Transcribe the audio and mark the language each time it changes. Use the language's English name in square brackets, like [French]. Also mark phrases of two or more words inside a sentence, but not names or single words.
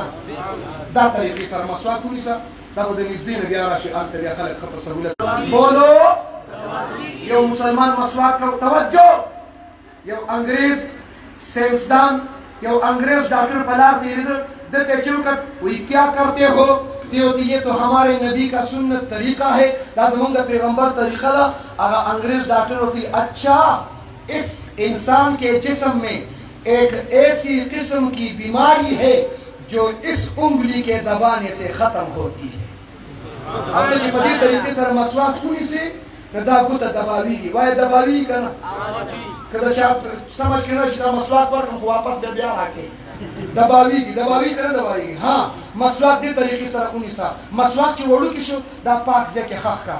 [Pashto] دا طریقې سره مسواک ونیسه، دا به د نږدې نه بیا راشي هلته بیا خلک ښه په سهولت بولو. یو مسلمان مسواک کو. توجه یو انګریز سائنسدان یو انګریز ډاکټر په لار تېرېده، دته چې وکړ وایي [Urdu] کیا کرتے ہو؟ دی ہوتی یہ تو ہمارے نبی کا سنت طریقہ ہے، [Pashto] دا زمونږ د پیغمبر طریقہ ده. هغه انګریز ډاکټر [Urdu] ہوتی اچھا اس انسان کے جسم میں ایک ایسی قسم کی بیماری ہے جو اس انگلی کے دبانے سے ختم ہوتی ہے. [Pashto] اب ته چې په دې طریقې سره مسواک ونیسې نو دا ګوته دباویږي. وایي دباویږي که نه؟ که د چا سمجھ کې نه چې دا مسواک ورکړم خو واپس به بیا راکړې دباویږي. دباویږي که نه دباویږي؟ ها مسواک دې طریقې سره ونیسه. مسواک چې وړوکی شو دا پاک ځای کې ښخ کړه.